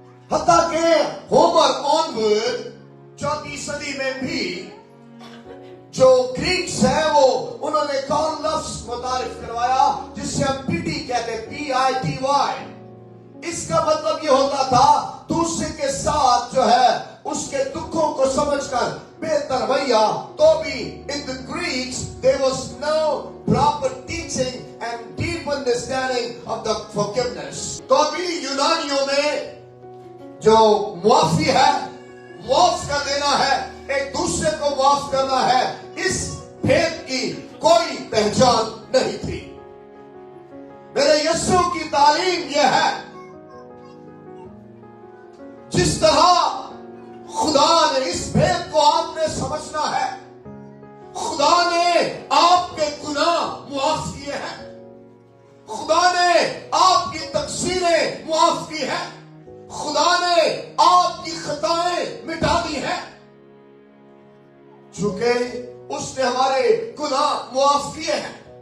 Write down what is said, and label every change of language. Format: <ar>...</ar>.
<hi>हत्ता के Homer onward 4वीं सदी में भी जो ग्रीक्स है वो उन्होंने कौन लफ्ज मुतारिफ करवाया जिससे हम पीटी कहते हैं, PITY। इसका मतलब ये होता था दूसरे के साथ जो है उसके दुखों को समझकर बेहतर रवैया।</hi> <en>तो भी in the Greeks there was no proper teaching and deep understanding of the forgiveness।</en> <hi>तो भी यूनानियों में जो मुआफी है, मुआफ कर देना है, एक दूसरे को माफ करना है, इस भेद की कोई पहचान नहीं थी। मेरे यीशु की तालीम यह है, जिस तरह खुदा ने इस भेद को आपने समझना है, खुदा ने आपके गुनाह मुआफ किए हैं, खुदा ने आपकी तकसीरें मुआफ की हैं, खुदा ने आपकी खताएं मिटा दी हैं, चूंकि उसने हमारे गुनाह मुआफ किए हैं।</hi>